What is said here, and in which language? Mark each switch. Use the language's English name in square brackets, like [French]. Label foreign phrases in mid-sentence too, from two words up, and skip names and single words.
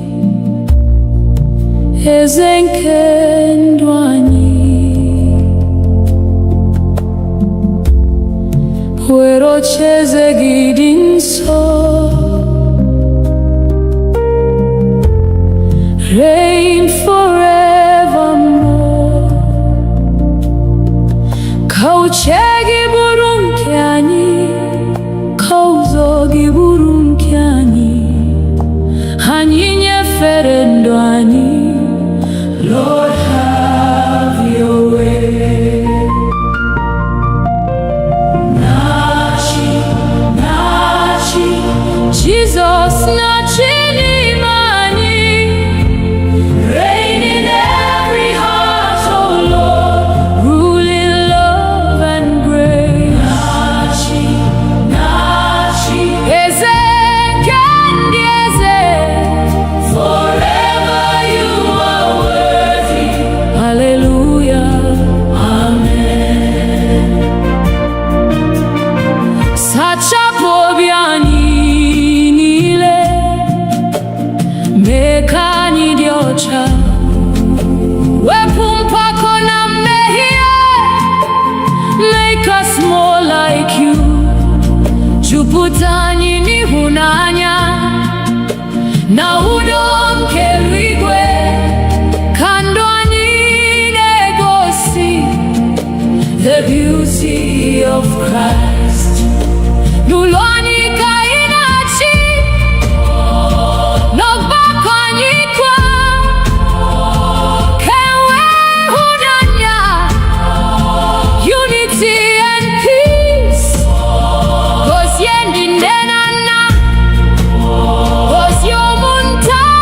[Igbo] eze nke ndụ anyị, were ocheeze gị dị nsọ, [English] reign forevermore. [Igbo] Ka uche gị bụrụ nke anyị, ka ụzọ gị bụrụ nke anyị, anyị nyefere ndụ anyị. [English] Lord, have your way. [Igbo] Na-achị, na-achị, Jesus na-achị n'ime anyị. [English] Reign in every heart, oh Lord, rule in love and grace. [Igbo] Na-achị, na-achị, eze nke ndị eze, [English] forever you are worthy. Hallelujah, amen. [Igbo] Sachapụ obi anyị niile, mee ka anyị dị ọcha, wepụ mpako na mmehie, [English] make us more like you. [Igbo] Jupụta anyị n'ịhụnanya na udo nke eluigwe, ka ndụ anyị na-egosi [English] the beauty of Christ. [Igbo] N'ụlọ anyị ka anyị na-achị, n'ọgbakọ anyị kwa, ka enwee ịhụnanya, [English] unity and peace. [Igbo] Gozie ndị nne na nna, gozie ụmụnta,